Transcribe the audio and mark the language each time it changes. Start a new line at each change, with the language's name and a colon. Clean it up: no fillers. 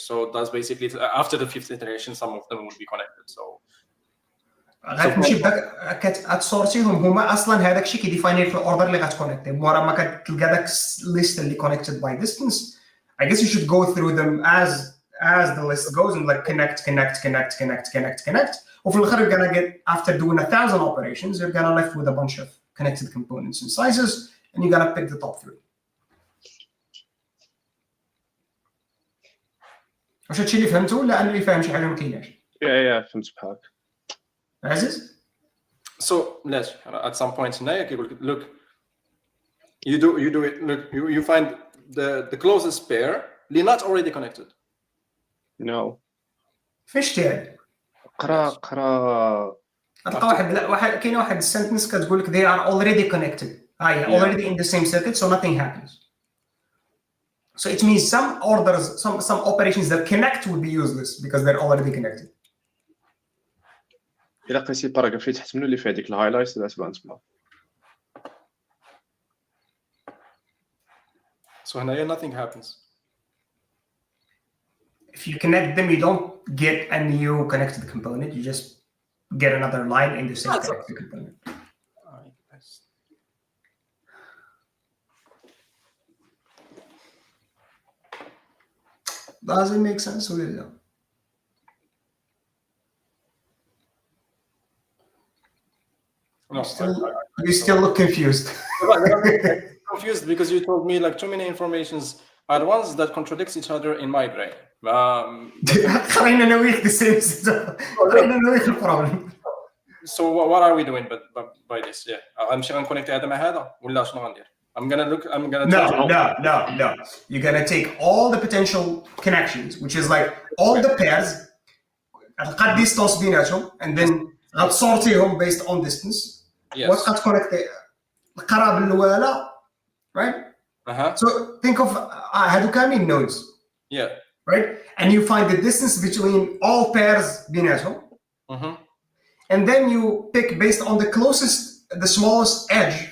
English: So that's basically after the fifth iteration some of them will be connected. So
Arabic: غتمشي بداك كتسورتيهم هما اصلا هذاك الشيء كيديفايني في الاوردر اللي غتكونيكتي مورا ما كتلقى داك list اللي connected by distance.
English: I guess you should go through them as the list goes and like connect. وفي الاخر you're gonna get after doing 1,000 operations you're gonna left with a bunch of connected components and sizes and you're gonna pick the top 3.
Arabic: واش هادشي اللي فهمته ولا انا اللي فاهم شي حاجه ما كايناش؟
English: Yeah, فهمت بحالك.
Arabic: عزيز؟
English: So let's at some point هنايا كيقول لك look you do it look you find the closest pair اللي not already connected. No.
Arabic: فاش تاعي؟ قرا تلقى واحد كاين واحد السنتنس كتقول لك they are already connected.
English: Already in the same circuit so nothing happens. So it means some orders, some operations that connect would be useless because they're already connected.
Arabic: إلا قريتي الباراجراف اللي تحت منه اللي فيه هذيك الهايلايتس اللي تبان تما.
English: So هنايا nothing happens. If you connect them, you don't get a new connected component. You just get another line in the same connected component. Does it make sense or no? No, You still look confused. Confused because you told me like too many informations at once that contradicts each other in my brain.
Arabic: خلينا نويك the same stuff. خلينا نويك البروبلم.
English: So what are we doing by this?
Arabic: Yeah, غنمشي غنكونيكت هذا مع هذا ولا شنو غندير؟ I'm gonna
English: No. You're gonna take all the potential connections, which is like all the pairs, غتلقى distance بيناتهم, and then غتسورتيهم based on distance. Yes.
Arabic: وغتكونيكت القرابة الأولى, right?
English: So think of هادو كاملين nodes. Yeah. Right? And you find the distance between all pairs بيناتهم. And then you pick based on the closest, the smallest edge.